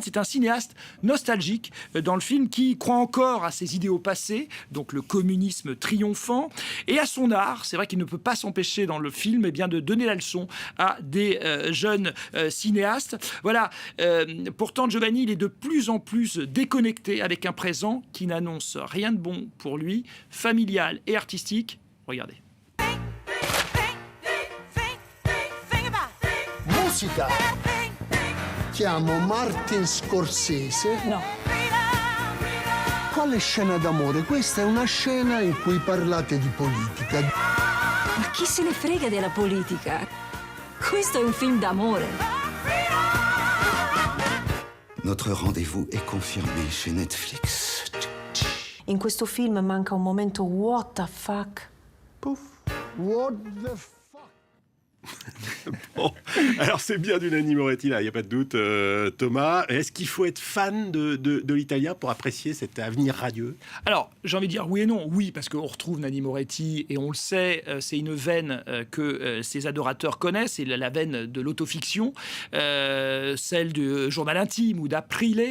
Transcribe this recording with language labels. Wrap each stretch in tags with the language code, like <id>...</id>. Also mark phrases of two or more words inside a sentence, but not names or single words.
<fr>C'est un cinéaste nostalgique dans le film qui croit encore à ses idéaux passés, donc le communisme triomphant, et à son art. C'est vrai qu'il ne peut pas s'empêcher dans le film de donner la leçon à des jeunes cinéastes. Voilà, pourtant Giovanni, il est de plus en plus déconnecté avec un présent qui n'annonce rien de bon pour lui, familial et artistique. Regardez.</fr> <it>Musica. Chiamo Martin Scorsese. No. Quale scena d'amore? Questa è una scena in cui parlate di politica. Ma chi se ne frega della politica? Questo è un film d'amore.</it> <fr>Notre rendez-vous est confirmé chez Netflix.</fr> <it>In questo film manca un momento</it> <en>what the fuck. Pouf. What the fuck?</en> <fr>Bon, alors c'est bien du Nanni Moretti, là, il n'y a pas de doute, Thomas. Est-ce qu'il faut être fan de l'italien pour apprécier cet avenir radieux? Alors, j'ai envie de dire oui et non. Oui, parce qu'on retrouve Nanni Moretti, et on le sait, c'est une veine que ses adorateurs connaissent, c'est la veine de l'autofiction, celle du journal intime ou d'Aprile.</fr>